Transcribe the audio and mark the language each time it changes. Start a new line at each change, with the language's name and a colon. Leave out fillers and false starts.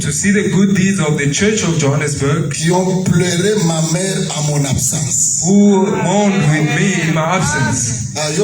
English: to see the good deeds of the Church of Johannesburg,
French: qui ont pleuré ma mère à mon absence.
English: Who mourned with me in my absence.